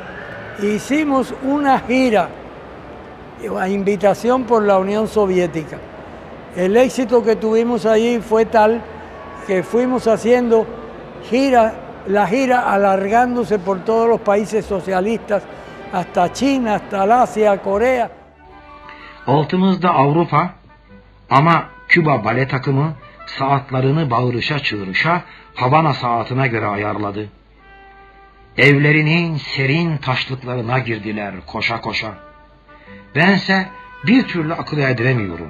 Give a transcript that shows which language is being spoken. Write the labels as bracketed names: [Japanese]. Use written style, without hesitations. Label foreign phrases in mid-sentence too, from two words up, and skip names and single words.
[Spanish] Hicimos una gira a invitación por la Unión Soviética. El éxito que tuvimos allí fue tal que fuimos haciendo la gira alargándose por todos los países socialistas, hasta China, hasta Asia, Corea. [Turkish] Altımızda Avrupa ama Küba bale takımı saatlerini bağırışa çığırışa Havana saatine göre ayarladı. Evlerinin serin taşlıklarına girdiler koşa koşa. Bense bir türlü akıl erdiremiyorum.